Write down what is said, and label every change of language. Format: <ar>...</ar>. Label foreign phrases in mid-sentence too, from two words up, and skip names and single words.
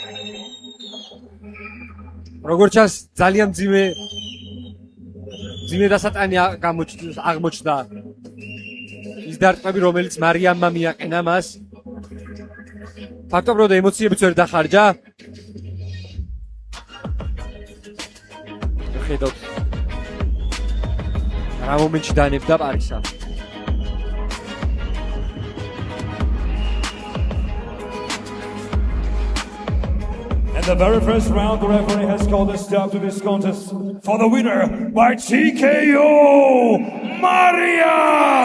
<ka>როგორ ჩანს ძალიან მძიმე დასატანი აღმოჩნდა ის დარტყმები რომელიც მარიამმა მიაყენა მას. ფაქტობრივად ემოციებიც ვერ დახარჯა. ხედავთ რა მომენტში დანებდა პარისა.</ka> <en>And the very first round, the referee has called a stop to this contest for the winner by TKO, Maria!</en>